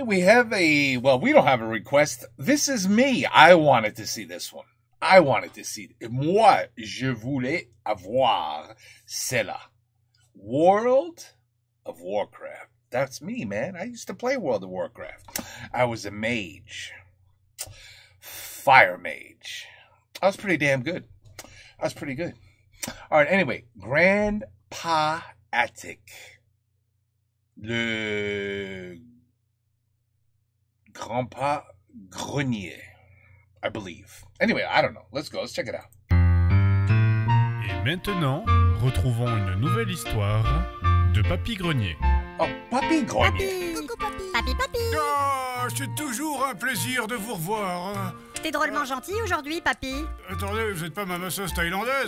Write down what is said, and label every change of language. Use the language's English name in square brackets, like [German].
[English] We have we don't have a request. This is me. I wanted to see this one. I wanted to see it. [French] Moi, je voulais avoir cela. [English] World of Warcraft. That's me, man. I used to play World of Warcraft. I was a mage. Fire mage. I was pretty damn good. I was pretty good. All right, anyway. Grandpa Attic. Le Grandpa Grenier, I believe. Anyway, I don't know. Let's go. Let's check it out. [French] Et maintenant, retrouvons une nouvelle histoire de Papy Grenier. Oh, Papy Grenier. Coucou papy. Papy. Ah, c'est toujours un plaisir de vous revoir. T'es drôlement gentil aujourd'hui, papy. Attendez, vous n'êtes pas ma masseuse thaïlandaise?